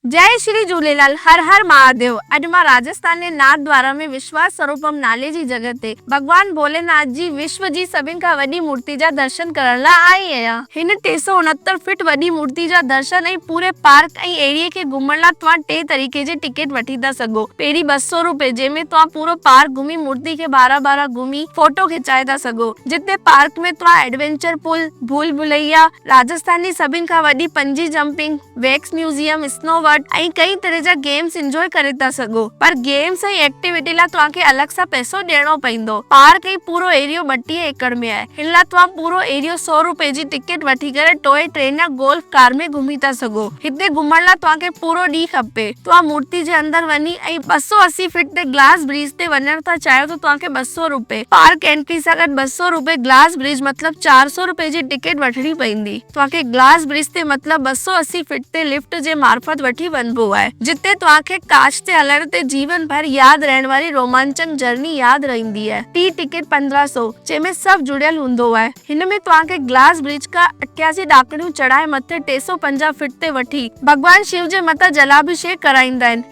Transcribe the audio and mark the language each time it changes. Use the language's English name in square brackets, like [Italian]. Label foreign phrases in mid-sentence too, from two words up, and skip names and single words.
[Sindhi] जय श्री झूलेलाल। हर हर महादेव। अॼु मां राजस्थान जे नाथद्वारा में विश्वास स्वरूपम नाले जी जगह ते भगवान भोलेनाथ जी विश्व जी सभिनि खां वॾी मूर्ति जा दर्शन करण लाइ आई आहियां। हिन 369 फीट वॾी मूर्ति जा दर्शन ऐं पूरे पार्क ऐं एरिया खे घुमण लाइ तव्हां 3 तरीक़े जी टिकट वठी था सघो। पहिरीं 200 रुपए जंहिंमें तव्हां पूरो पार्क घुमी मूर्ति खे बारह घुमी फोटो खिचाए था सघो। जिते पार्क में तव्हां [English] adventure pool, [Sindhi] भूल भुलैया, राजस्थान जी सभिनि खां वॾी [English] bungee jumping, wax museum, [Sindhi] स्नो ऐं कई तरह जा [English] games enjoy [Sindhi] करे था सघो। पर गेम्स ऐं एक्टिविटी लाइ तव्हांखे अलॻि सां पैसो ॾियणो पवंदो। पार्क ऐं पूरो एरियो 32 एकड़ में आहे। हिन लाइ तव्हां पूरो एरियो 100 रुपए जी टिकट वठी करे [English] toy train [Sindhi] या [English] golf car [Sindhi] में घुमी था सघो। हिते घुमण लाइ तव्हांखे पूरो ॾींहुं खपे। तव्हां मूर्ति जे अंदर वञी ऐं 280 फीट ते [English] glass bridge [Sindhi] ते वञण था चाहियो त तव्हांखे 200 रुपए, [English] park entry [Sindhi] सां गॾु 200 रुपए, [English] glass bridge [Sindhi] मतलब 400 रुपए जी टिकट वठणी पवंदी। तव्हांखे [English] glass bridge [Sindhi] ते मतलब 280 फीट ते लिफ्ट जे मार्फत वठी वञबो आहे, जिते तव्हांखे कांच ते हलण ते जीवन भर याद रहण वारी रोमांचक जर्नी याद रहंदी आहे। टी टिकट 1500 जंहिंमें सभु जुड़ियल हूंदो आहे। हिन में तव्हांखे [English] glass bridge [Sindhi] खां 88 ॾाकणियूं चढ़ाए मथे 350 फीट ते वठी भगवान शिव जे मथां जलाभिषेक कराईंदा आहिनि।